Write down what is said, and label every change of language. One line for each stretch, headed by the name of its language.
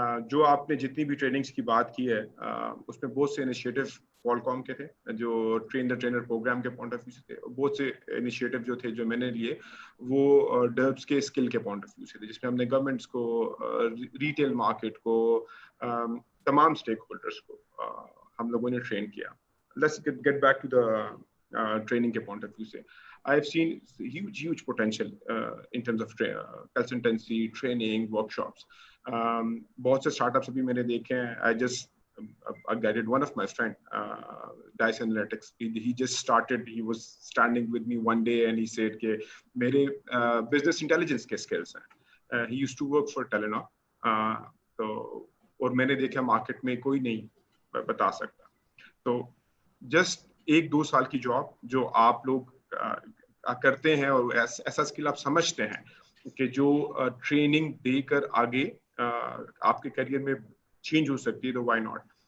Urdu: جو آپ نے جتنی بھی ٹریننگز کی بات کی ہے اس میں بہت سے انیشیٹو کوالکام کے تھے جو ٹرینر پروگرام کے پوائنٹ آف ویو سے تھے. بہت سے انیشیٹو جو تھے جو میں نے لیے وہ ڈربس کے اسکل کے پوائنٹ آف ویو سے تھے, جس میں ہم نے گورنمنٹس کو, ریٹیل مارکیٹ کو, تمام اسٹیک ہولڈرس کو ہم لوگوں نے ٹرین کیا.
English: Let's get back to the training کے point of view سے. I've seen huge potential in terms of consultancy, training, workshops.
Urdu: بہت سے اسٹارٹ اپس بھی میں نے دیکھے ہیں.
English: I guided one of my friend, Dice Analytics. He just started. He was standing with me one day and he said
Urdu: کہ میرے business intelligence کے skills ہیں.
English: He used to work for Telenor.
Urdu: تو اور میں نے دیکھا مارکیٹ میں کوئی نہیں بتا سکتا. تو جسٹ 1-2 سال کی جاب جو آپ لوگ کرتے ہیں اور ایسا اسکل آپ سمجھتے ہیں کہ جو ٹریننگ دے کر آگے آپ کے کیریئر میں چینج ہو سکتی ہے, تو
English: Why not.